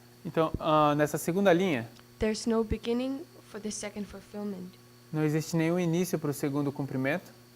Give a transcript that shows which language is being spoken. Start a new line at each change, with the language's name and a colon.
Portuguese: Então, nessa segunda linha,
English: there's no beginning for the second fulfillment.
Portuguese: não existe nenhum início para o segundo cumprimento.